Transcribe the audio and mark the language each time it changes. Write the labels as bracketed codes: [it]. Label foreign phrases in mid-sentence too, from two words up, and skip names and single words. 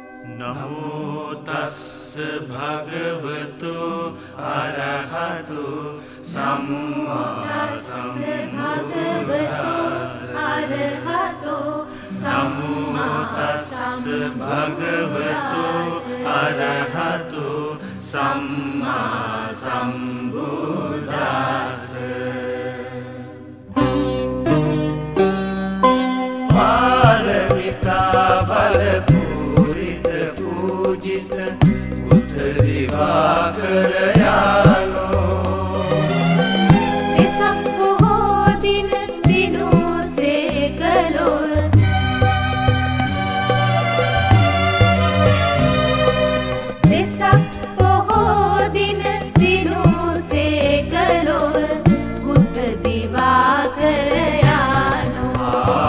[pi] නමෝ තස්ස භගවතු අරහතු සම්මා සම්බුද්දස්ස නමෝ තස්ස භගවතු අරහතු සම්මා සම්බුද්දස්ස පාරමිතා බල දිවාකර යානෝ [si] වෙසක් පොහෝ දින දිනුසේ කළොත් වෙසක් පොහෝ දින දිනුසේ කළොත් [pi] බුද්ධ දිවාකර යානෝ